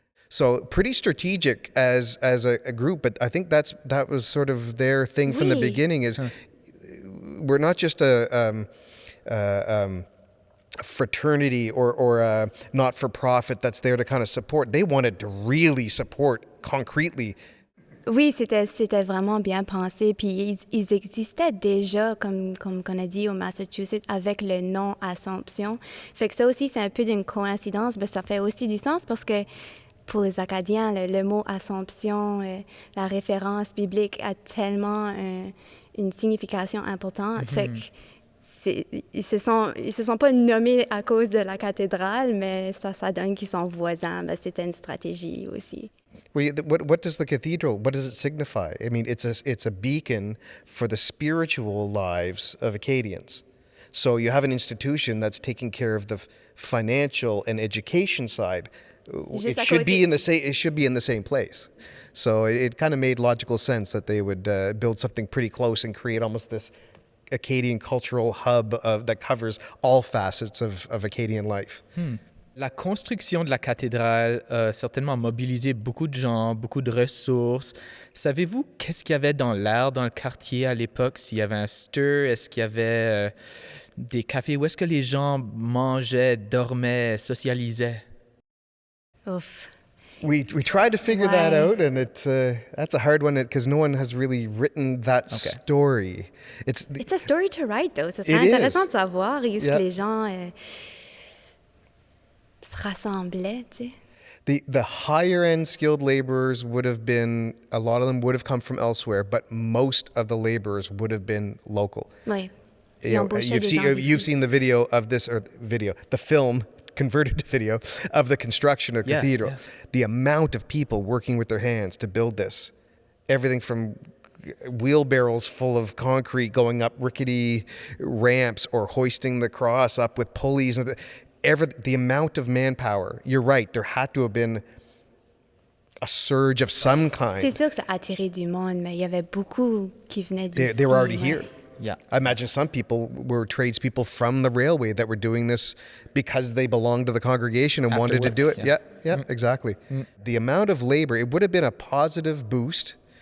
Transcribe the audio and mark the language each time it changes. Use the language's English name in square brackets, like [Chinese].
[English] So pretty strategic as a group, but I think that was sort of their thing from the beginning. Is we're not just a fraternity or a not-for-profit that's there to kind of support. They wanted to really support concretely. [French] Oui, c'était vraiment bien pensé. Puis ils existaient déjà, comme qu'on a dit, au Massachusetts, avec le nom Assomption. Fait que ça aussi, c'est un peu d'une coïncidence, mais ça fait aussi du sens parce que pour les Acadiens, le mot Assomption, la référence biblique a tellement une signification importante. Mm-hmm. Fait que ils se sont pas nommés à cause de la cathédrale, mais ça donne qu'ils sont voisins. Ben, c'était une stratégie aussi. [English] Well, what does the cathedral, what does it signify? I mean, it's a beacon for the spiritual lives of Acadians. So you have an institution that's taking care of the financial and education side. It should be in the same place. So it kind of made logical sense that they would build something pretty close and create almost this Acadian cultural hub that covers all facets of Acadian life. [French] La construction de la cathédrale a certainement mobilisé beaucoup de gens, beaucoup de ressources. Savez-vous qu'est-ce qu'il y avait dans l'air dans le quartier à l'époque? S'il y avait un stir, est-ce qu'il y avait des cafés? Où est-ce que les gens mangeaient, dormaient, socialisaient? Oof. [English] We tried to figure that out, and that's a hard one because no one has really written that story. It's a story to write, though. [French] C'est intéressant de savoir où est-ce que les gens se rassemblaient, tu sais. [English] The higher end skilled laborers would have been, a lot of them would have come from elsewhere, but most of the laborers would have been local. [French] Oui. [English] You've seen the video of this, the film converted to video of the construction of the cathedral. Yeah. The amount of people working with their hands to build this, everything from wheelbarrows full of concrete going up rickety ramps or hoisting the cross up with pulleys, and the amount of manpower. You're right, there had to have been a surge of some kind. [French] C'est sûr que ça a attiré du monde, mais il y avait beaucoup qui venaient d'ici. [English] They were already here. Yeah. I imagine some people were tradespeople from the railway that were doing this because they belonged to the congregation and wanted to do it. Yeah, exactly. The amount of labor, it would have been a positive boost.